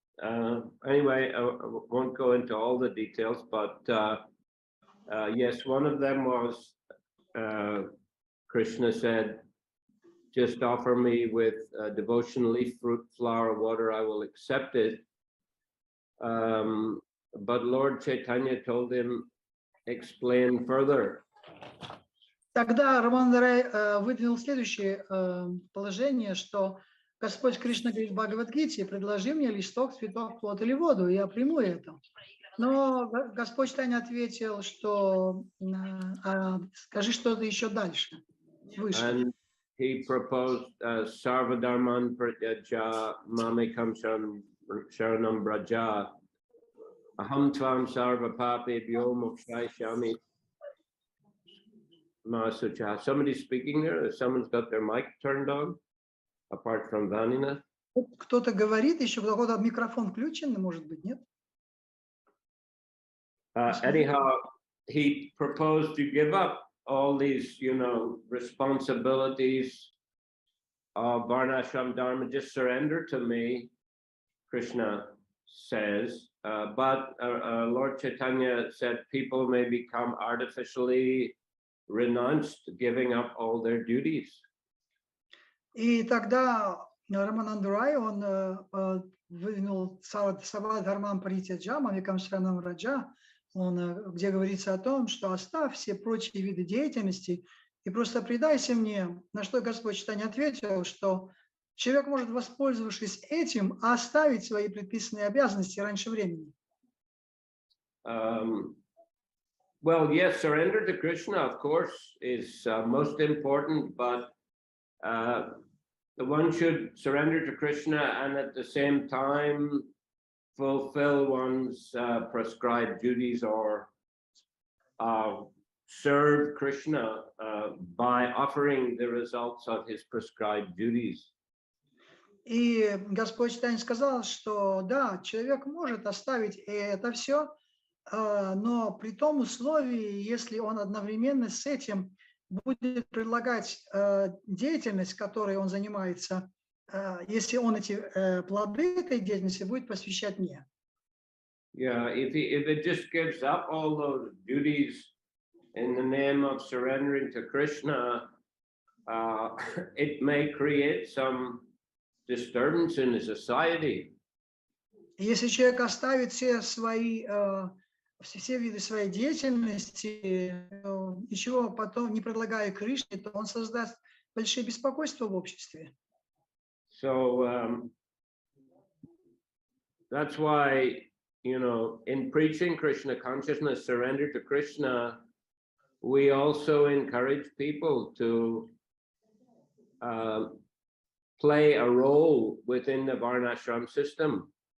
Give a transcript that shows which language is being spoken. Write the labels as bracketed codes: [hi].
[en] Anyway, I won't go into all the details, but yes, one of them was Krishna said, just offer me with devotion, leaf, fruit, flower, water, I will accept it. But Lord Chaitanya told him, explain further. [ru] Тогда Рамананда Рай выдвинул следующее положение, что Господь Кришна говорит в Бхагавад-гите: предложи мне листок, цветок, плод или воду, и я приму это. Но Господь Чайтанья ответил, что скажи что-то еще дальше, выше. [en] And he proposed [sa] Sarvadharman Pratyaja Mamekam Sharanam Braja Aham Tvam Sarva Papebhyo Mokshayami Masucha. [en] Somebody's speaking there? Someone's got their mic turned on, apart from Vanina. [ru] Кто-то говорит, еще у кого-то микрофон включен, может быть, нет? [en] Anyhow, he proposed to give up all these, responsibilities of Varnashram Dharma, just surrender to me, Krishna says. But Lord Chaitanya said people may become artificially renounced, giving up all their duties. [ru] И тогда Рамананда Рай, он выдвинул [sa] Савадхармам Паритяджа, Мамикам Шранам Раджа, [ru] где говорится о том, что оставь все прочие виды деятельности и просто предайся мне. На что Господь Чайтанья ответил, что человек может, воспользовавшись этим, оставить свои предписанные обязанности раньше времени. [en] Well, yes, surrender to Krishna, of course, is most important, but one should surrender to Krishna and at the same time fulfill one's prescribed duties or serve Krishna by offering the results of his prescribed duties. [ru] И Господь Чайтанья сказал, что да, человек может оставить это все, но при том условии, если он одновременно с этим будет предлагать деятельность, которой он занимается, если он эти плоды этой деятельности будет посвящать мне. [en] Yeah, if it just gives up all those duties in the name of surrendering to Krishna, it may create some disturbance in the society. [ru] Если человек оставит все свои все виды своей деятельности, ничего потом не предлагая Кришне, то он создаст большие беспокойства в обществе. [en] So that's why, in preaching Krishna consciousness, surrender to Krishna, we also encourage people to play a role within the Varnashram system.